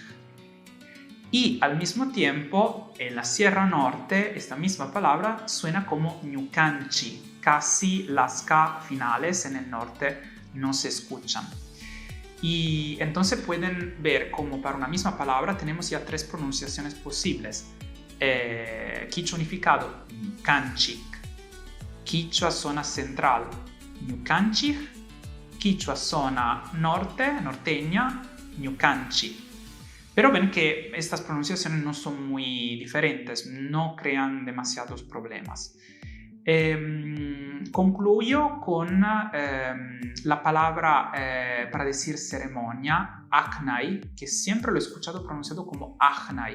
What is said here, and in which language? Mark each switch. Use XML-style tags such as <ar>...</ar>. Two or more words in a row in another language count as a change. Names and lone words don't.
<es>Y al mismo tiempo, en la Sierra Norte, esta misma palabra suena como ñucanchi. Casi las K finales en el norte no se escuchan. Y entonces pueden ver como para una misma palabra tenemos ya tres pronunciaciones posibles. Quichua unificado, ñucanchic. Quichua zona central, ñucanchij. Quichua zona norte, norteña, ñucanchi. Pero ven que estas pronunciaciones no son muy diferentes, no crean demasiados problemas. Concluyo con la palabra para decir ceremonia, achnai, que siempre lo he escuchado pronunciado como achnai.</es>